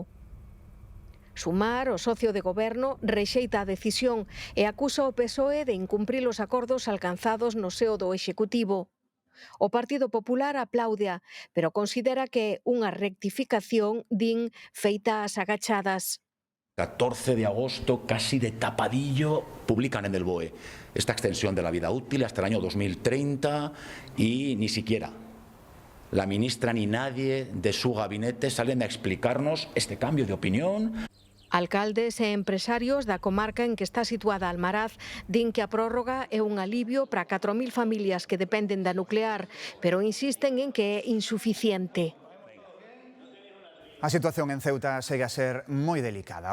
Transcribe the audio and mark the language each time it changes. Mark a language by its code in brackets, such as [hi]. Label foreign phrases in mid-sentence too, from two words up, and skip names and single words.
[gl] Sumar, o socio de goberno, rexeita a decisión e acusa o PSOE de incumprir os acordos alcanzados no seo do Executivo. O Partido Popular aplaudea, pero considera que é unha rectificación, din, feita ás agachadas. [es] 14 de agosto, casi de tapadillo, publican en el BOE esta extensión de la vida útil hasta el año 2030 y ni siquiera la ministra ni nadie de su gabinete salen a explicarnos este cambio de opinión. [gl] Alcaldes e empresarios da comarca en que está situada Almaraz din que a prórroga é un alivio para 4.000 familias que dependen da nuclear, pero insisten en que é insuficiente. A situación en Ceuta segue a ser moi delicada.